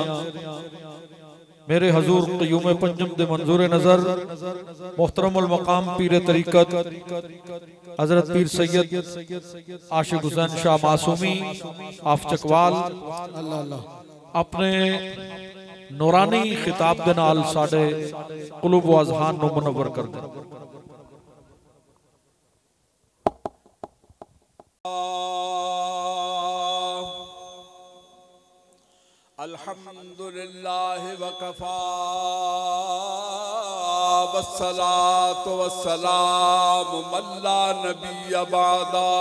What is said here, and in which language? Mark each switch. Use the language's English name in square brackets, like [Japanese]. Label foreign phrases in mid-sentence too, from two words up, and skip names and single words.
[Punjabi] میرے حضور قیوم پنجم دے منظور نظر محترم المقام پیر طریقت حضرت پیر سید عاشق حسین شاہ معصومی آف چکوال اپنے نورانی خطاب دے نال ساڈے قلوب و اذہان نوں منور کر دے. [Arabic] الحمد لله وكفى والصلاة والسلام على نبي بعده